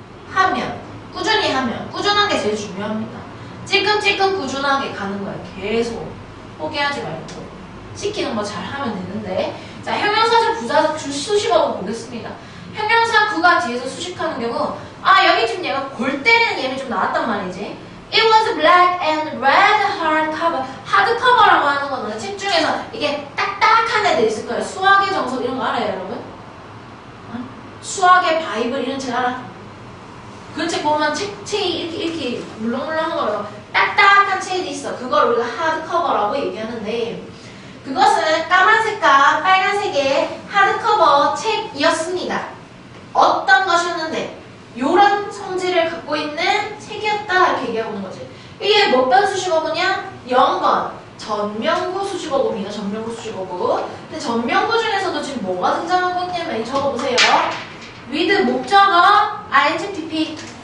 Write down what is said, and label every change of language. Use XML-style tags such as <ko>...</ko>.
<ko>하면 꾸준히 하면 꾸준한 게 제일 중요합니다. 찔끔찔끔 꾸준하게 가는 거야. 계속 포기하지 말고 시키는 거 잘 하면 되는데. 자, 형용사절 부사절 수식어로 보겠습니다. 형용사 구가 뒤에서 수식하는 경우 여기 지금 얘가 골 때리는 예를 좀 나왔단 말이지.</ko> <en>It was black and red hardcover.</en> <ko>하드커버라고 하는 거는 책 중에서 이게 딱딱한 애들 있을 거예요. 수학의 정석 이런 거 알아요, 여러분? 수학의 바이블 이런 책 알아? 그 책 보면 책이 이렇게 물렁물렁한 거예요. 딱딱한 책이 있어. 그걸 우리가 하드커버라고 얘기하는데, 그것은 까만색과 빨간색의 하드커버 책이었습니다. 어떤 것이었는데 요런 성질을 갖고 있는 책이었다 이렇게 얘기하고 있는 거지. 이게 몇 번 수식어구냐? 0번 전명구 수식어구입니다. 전명구 수식어구. 근데 전명구 중에서도 지금 뭐가 등장하고 있냐면 적어보세요. with 목적어 ing pp.</ko>